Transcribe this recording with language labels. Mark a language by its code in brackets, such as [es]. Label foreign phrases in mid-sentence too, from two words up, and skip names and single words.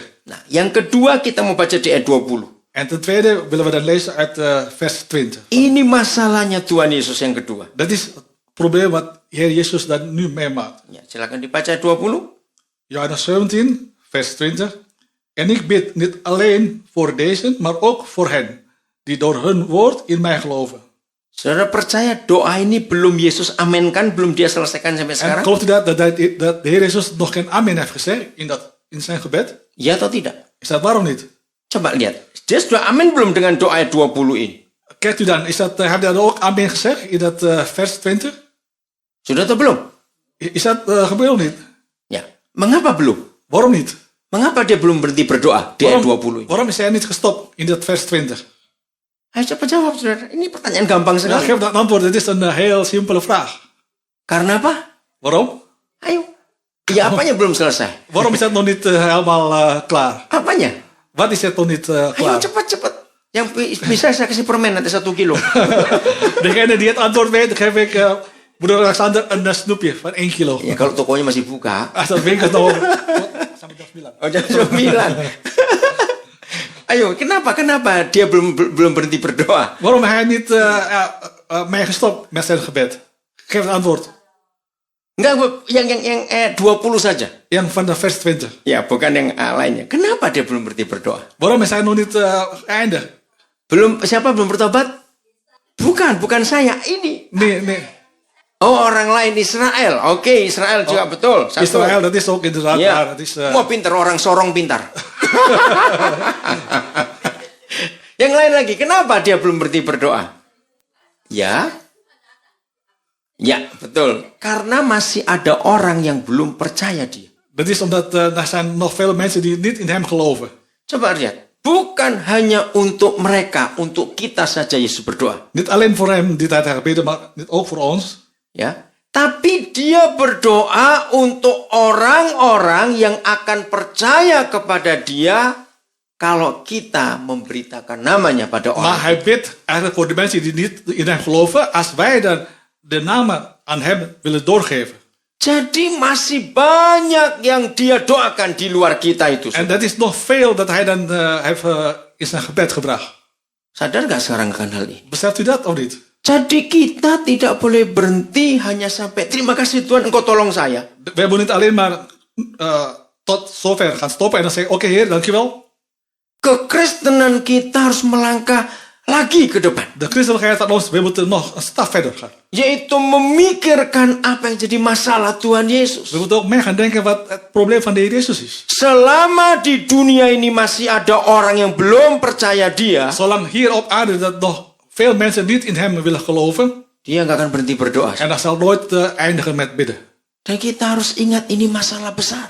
[id] Nah, yang kedua kita mau baca di ayat 20. [nl] En ten tweede willen we dan lezen uit vers 20. [id] Ini masalahnya Tuhan Yesus yang kedua. [nl] Dat is het probleem wat Heer Jezus dan nu meemaakt. [id] Ya, silakan dibaca ayat 20. [nl] Johannes 17, vers 20. En ik bid niet alleen voor deze, maar ook voor hen, die door hun woord in mij geloven. [id] Saudara percaya doa ini belum Yesus amenkan, belum dia selesaikan sampai [nl] En [id] sekarang? [nl] gelooft u dat de Heer Jezus nog geen amen heeft gezegd in zijn gebed? [id] Ya atau tidak? [nl] Is dat waarom niet? [id] Coba lihat. Dia sudah amin belum dengan doa ayat 20 ini? [nl] Kijkt u dan, heeft hij dan ook amen gezegd in dat vers 20? [id] Sudah atau belum? [nl] Is dat gebeurd of niet? [id] Ya. Mengapa belum? [nl] Waarom niet? [id] Mengapa dia belum berhenti berdoa di ayat 20 ini? [nl] Waarom is hij niet gestopt in dat vers 20? [id] Ayo coba jawab, saudara. Ini pertanyaan gampang [nl] Ja, [id] sekali. [nl] geef dat antwoord, het is een heel simpele vraag. [id] Karena apa? [nl] Waarom? [id] Ayo. Ya, apanya belum selesai? [nl] Waarom is dat nog niet helemaal klaar? [id] Apanya? [nl] Wat is het nog niet [id] Ayo [nl] klaar? [id] cepat-cepat. Yang bisa saya kasih permen nanti 1 kilo. [nl] Degene die het antwoord weet, geef ik broeder Alexander een snoepje van 1 kilo. [id] Ya, kalau tokonya masih buka. [nl] Als dat winkel nog [id] sampai jam 9. Oh, jam 9. Ayo, kenapa dia belum berhenti berdoa? [nl] Waarom hij niet mee gestopt met zijn gebed? Geef het antwoord. [id] Enggak, yang 20 saja. [nl] Yang van de vers 20. [id] Ya, bukan yang lainnya. Kenapa dia belum berhenti berdoa? [nl] Waarom is hij nog niet eindig? [id] Siapa belum bertobat? Bukan saya. Ini. [nl] Nee. [id] Oh, orang lain Israel. Oke, Israel juga betul. Satu. [nl] Israël, dat is ook inderdaad [id] Ya. [nl] waar. Dat is, [id] Mau pintar, orang sorong pintar. Yang lain lagi, kenapa dia belum berhenti berdoa? Ya, betul. Karena masih ada orang yang belum percaya dia. [nl] dat is omdat er zijn nog veel mensen die niet in hem geloven. [id] Coba lihat. Bukan hanya untuk mereka, untuk kita saja Yesus berdoa. [nl] Niet alleen voor hem die tijd gebeden, maar ook voor ons. [id] Ya, tapi dia berdoa untuk orang-orang yang akan percaya kepada dia kalau kita memberitakan namanya pada orang. [nl] Maar hij bidt eigenlijk voor de mensen die niet in hem geloven, als wij dan de namen aan hem willen doorgeven. [id] Jadi masih banyak yang dia doakan di luar kita itu. [nl] En dat is nog veel dat hij dan heeft in zijn gebed gebracht. [id] Sadar gak sekarang akan hal ini? [nl] Beseft u dat of niet? [id] Jadi kita tidak boleh berhenti hanya sampai terima kasih Tuhan engkau tolong saya. [nl] We hebben niet alleen maar tot zover gaan stoppen en dan zeggen, oké Heer, dankjewel. [id] Kekristenan kita harus melangkah lagi ke depan. [nl] De christelijkheid aan ons, we moeten nog een stap verder gaan. [id] Yaitu memikirkan apa yang jadi masalah Tuhan Yesus. [nl] We moeten ook mee gaan denken wat het probleem van de Heer Jezus is. [id] Selama di dunia ini masih ada orang yang belum percaya dia, [nl] Zolang hier op aarde dat nog veel mensen niet in hem willen geloven, [id] dia nggak akan berhenti berdoa. [nl] en dat zal nooit eindigen met bidden. [id] Dan kita harus ingat ini masalah besar.